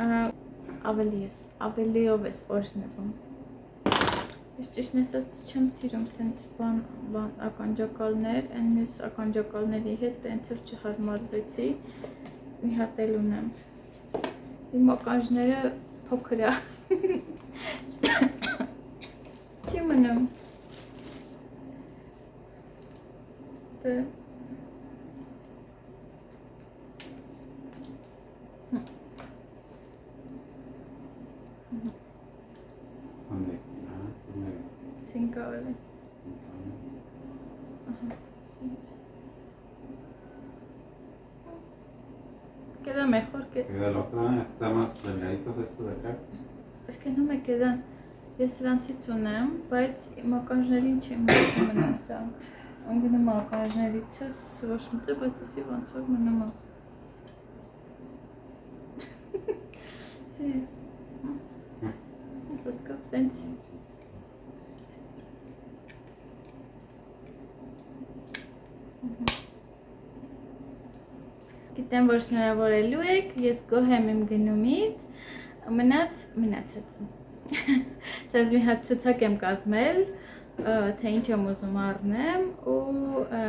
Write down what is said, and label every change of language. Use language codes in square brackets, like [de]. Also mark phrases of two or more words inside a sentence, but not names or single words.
[hy] ավելիով ես օրհնվում։ Ես ճիշտն ասած չեմ սիրում սենց բան ականջակալներ, այն մյուս ականջակալների հետ տենց էլ չհարմարվեցի, մի հատ էլ ունեմ։ Իմ ականջները փոքր է։ Չի մնում։ Cinco. [es] Queda mejor que... Queda la otra, está más delgaditos estos de acá. Es que no me quedan. [hy] Ես սրանցից ունեմ, բայց իմ ականջներին չեմ մնում սա։ Անգնում է ականջներիցս ոչ մտը, բայց ասի ոնց որ մնում է։ Ոսկով սենց։ Գիտեմ, որ շնորհավորելու եք, ես գոհ եմ իմ գնումից, մնացածը։ Տենց մի հատ ցուցակ եմ կազմել, թե ինչ եմ ուզում առնեմ ու